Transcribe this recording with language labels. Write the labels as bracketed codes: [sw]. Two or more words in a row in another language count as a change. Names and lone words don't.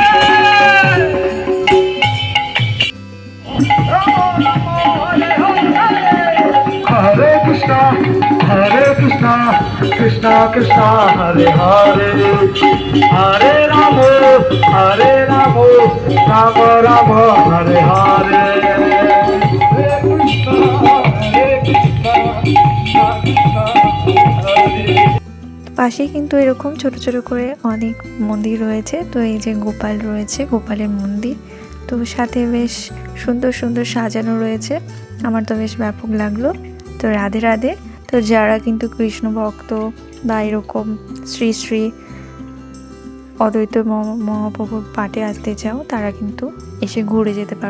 [sa] Rama Rama Hare Hare Hare Krishna Krishna Krishna Hare Hare Hare Rama Rama Rama Hare Hare Hare Krishna Krishna Krishna Hare [bn] পাশেই কিন্তু এরকম ছোট ছোট করে অনেক মন্দির রয়েছে। তো এই যে গোপাল রয়েছে, গোপালের মন্দির, তো সাথে বেশ সুন্দর সুন্দর সাজানো রয়েছে, আমার তো বেশ ব্যাপক লাগলো। তো রাধে রাধে। তো যারা কিন্তু কৃষ্ণ ভক্ত বা এরকম শ্রী শ্রী অদ্বৈত মহাপ্রভুর পাঠে আসতে চাও তারা কিন্তু এসে ঘুরে যেতে পারো।